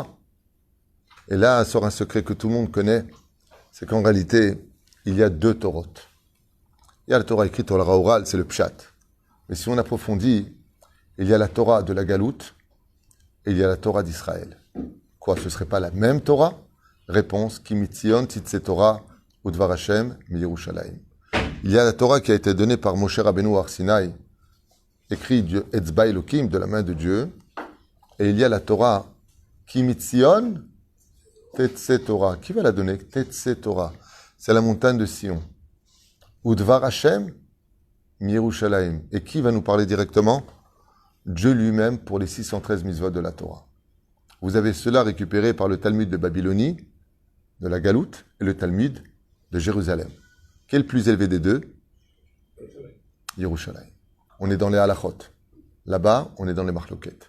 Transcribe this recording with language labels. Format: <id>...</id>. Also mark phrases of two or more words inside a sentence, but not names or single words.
<fr>Et là sort un secret que tout le monde connaît, c'est qu'en réalité, il y a 2 Torotes. Il y a la Torah écrite au oral, c'est le Pshat. Mais si on approfondit, il y a la Torah de la Galoute et il y a la Torah d'Israël. Quoi, ce ne serait pas la même Torah? Réponse,</fr> <he>כי מציון תצא תורה ודבר השם מירושלים.</he> <fr>Il y a la Torah qui a été donnée par Moshe Rabbeinu Har Sinaï, écrit</fr> <he>אצבע אלוקים,</he> <fr>de la main de Dieu, et il y a la Torah</fr> <he>כי מציון תצא תורה.</he> <fr>Qui va la donner?</fr> <he>תצא תורה.</he> <fr>C'est la montagne de Sion.</fr> <he>ודבר השם, מירושלים.</he> <fr>Et qui va nous parler directement? Dieu lui-même pour les 613 mitzvot de la Torah. Vous avez cela récupéré par le Talmud de Babylonie, de la Galoute, et le Talmud de Jérusalem. Quel est le plus élevé des deux? Yerushalayim. On est dans les halachot. Là-bas, on est dans les marloquettes.</fr>